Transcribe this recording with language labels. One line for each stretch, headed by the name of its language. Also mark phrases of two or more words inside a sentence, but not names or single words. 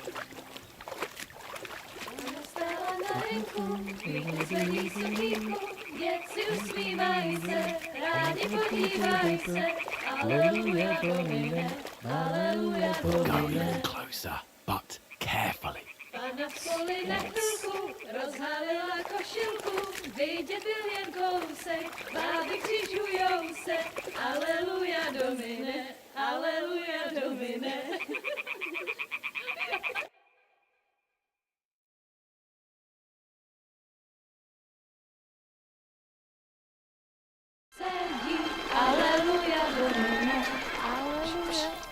Latin: Hallelujah, Domine. Hallelujah,
English: Go a
Latin: Domine.
English: little closer, but carefully.
Czech: Rozhalila košilku, vidět byl jen kousek, báby křižujou se,
Latin: aleluja Domine, aleluja Domine. Srdí, aleluja Domine, aleluja.